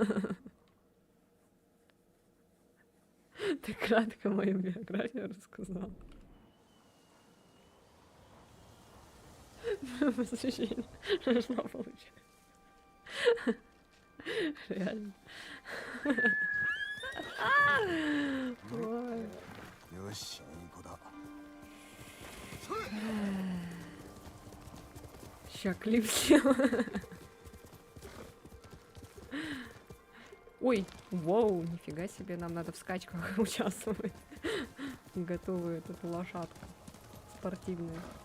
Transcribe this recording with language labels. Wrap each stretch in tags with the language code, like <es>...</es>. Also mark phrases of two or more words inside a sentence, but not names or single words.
<ru>Ты кратко мою биографию рассказал. Посвящение. Что получилось? Реально. Ой.</ru> <ja>よし、いい子だ。</ja> <ru>Ща клип сделал. Ой, воу, нифига себе, нам надо в скачках участвовать. Готовую эту лошадку спортивную.</ru>